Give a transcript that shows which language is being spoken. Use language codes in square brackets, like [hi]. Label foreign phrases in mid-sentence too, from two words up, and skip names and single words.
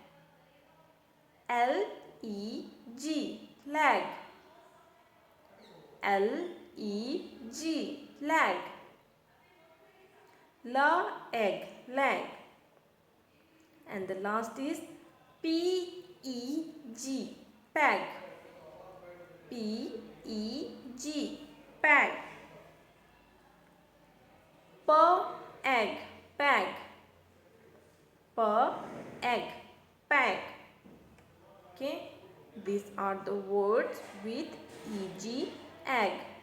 [en] L-E-G, leg. L-E-G, leg. L-egg, leg. And the last is P-E-G, peg. P-E-G, peg. P-egg, peg. P-egg, peg. Okay, these are the words with EG, egg.